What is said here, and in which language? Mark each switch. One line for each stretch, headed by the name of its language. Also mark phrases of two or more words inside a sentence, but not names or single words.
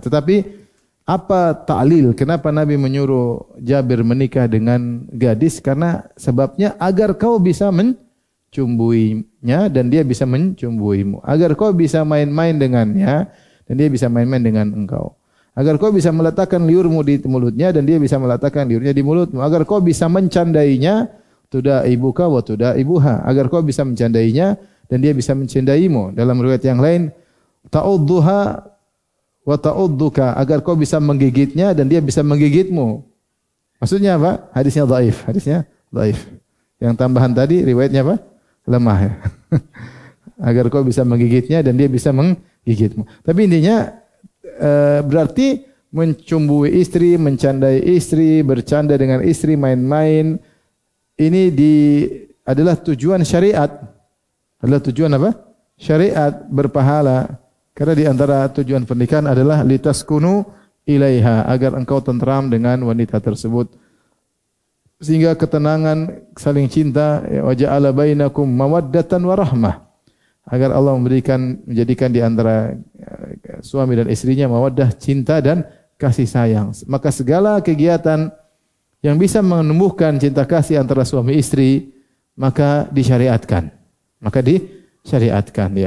Indonesian: Tetapi apa ta'lil kenapa Nabi menyuruh Jabir menikah dengan gadis? Karena sebabnya agar kau bisa mencumbuinya dan dia bisa mencumbuimu. Agar kau bisa main-main dengannya dan dia bisa main-main dengan engkau. Agar kau bisa meletakkan liurmu di mulutnya dan dia bisa meletakkan liurnya di mulutmu. Agar kau bisa mencandainya,
Arabic: تداعبك وتداعبها.
Indonesian: Agar kau bisa mencandainya dan dia bisa mencandaimu. Dalam riwayat yang lain,
Arabic: تعضها وتعضك,
Indonesian: agar kau bisa menggigitnya dan dia bisa menggigitmu. Maksudnya apa? Hadisnya dhaif. Yang tambahan tadi riwayatnya apa? Lemah, ya. Agar kau bisa menggigitnya dan dia bisa menggigitmu. Tapi intinya berarti mencumbui istri, mencandai istri, bercanda dengan istri, main-main, ini adalah tujuan syariat. Adalah tujuan apa? Syariat, berpahala. Karena di antara tujuan pernikahan adalah
Arabic: لتسكنوا إليها,
Indonesian: agar engkau tenteram dengan wanita tersebut. Sehingga ketenangan, saling cinta,
Arabic: وجعل بينكم مودة ورحمة.
Indonesian: Agar Allah menjadikan di antara suami dan istrinya mawaddah, cinta dan kasih sayang. Maka segala kegiatan yang bisa menumbuhkan cinta kasih antara suami istri, maka disyariatkan. Ya.